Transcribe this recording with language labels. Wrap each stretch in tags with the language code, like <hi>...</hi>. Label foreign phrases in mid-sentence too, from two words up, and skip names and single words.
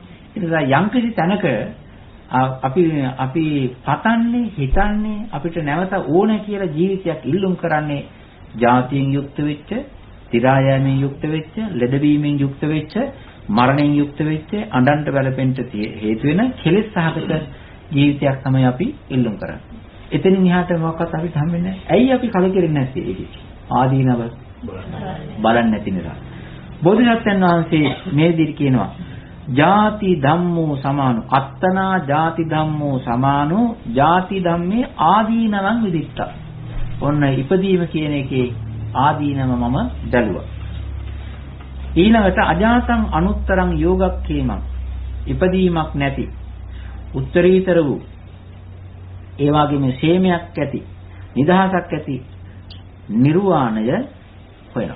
<si>ඒ නිසා යම්කිසි තැනක අපි පතන්නේ හිතන්නේ අපිට නැවත ඕන කියලා ජීවිතයක් ඉල්ලුම් කරන්නේ ජාතියෙන් යුක්ත වෙච්ච, තිරායමෙන් යුක්ත වෙච්ච, ලෙඩවීමෙන් යුක්ත වෙච්ච, මරණයෙන් යුක්ත වෙච්ච, අඬන්ට වැළපෙන්න හේතු වෙන කෙලෙස් සහගත ජීවිතයක් තමයි අපි ඉල්ලුම් කරන්නේ. එතනින් එහාට මොකක්වත් අපිට හම්බෙන්නේ නැහැ. ඇයි අපි කලකිරෙන්නේ නැත්තේ ඒකේ? ආදීනව බලන්නේ නැති නිසා. බෝධිසත්වයන් වහන්සේ මේ විදිහට කියනවා</si> <pi>ජාති ධම්මෝ සමානෝ අත්තනා ජාති ධම්මෝ සමානෝ ජාති ධම්මේ ආදීනවං විදිත්තා.</pi> <si>ඔන්න ඉපදීම කියන එකේ ආදීනව මම දැලුවා. ඊළඟට</si> <pi>අජාතං අනුත්තරං යෝගක්ඛේමං</pi> <si>ඉපදීමක් නැති උත්තරීතර වූ ඒ වගේම ශේමයක් ඇති නිදහසක් ඇති නිර්වාණය හොයනවා.</si>